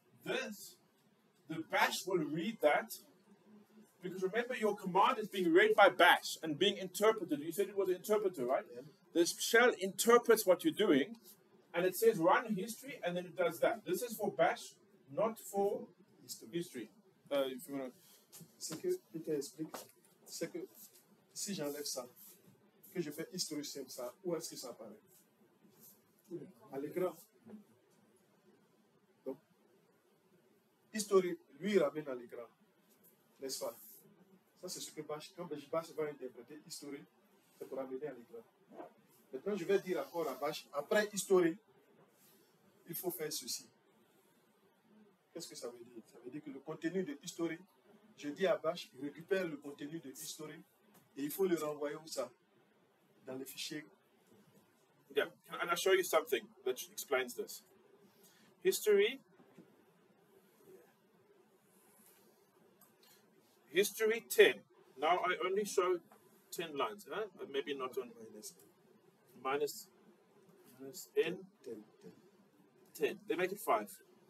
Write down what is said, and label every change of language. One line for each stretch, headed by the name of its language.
English: The bash will read that. Because remember, your command is being read by bash and being interpreted. You said it was an interpreter, right? Yeah. The shell interprets what you're doing, and it says run history, and then it does that. This is for bash, not for history. if you want
French: Ce que Peter explique, c'est que si j'enlève ça, que je fais historique simple ça, où est-ce que ça apparaît? À l'écran. Donc, historique, lui, il ramène à l'écran. N'est-ce pas? Ça, c'est ce que Bash, quand Bash va interpréter historique, c'est pour amener à l'écran. Maintenant, je vais dire encore à Bash, après historique, il faut faire ceci. Qu'est-ce que ça veut dire? Ça veut dire que le contenu de historique, je dis à Bash, il récupère le contenu de historique et il faut le renvoyer où ça? Dans le fichier.
English: Yeah, and I'll show you something that explains this. History 10. Now I only show 10 lines, huh? Maybe not on minus n 10. They make it 5.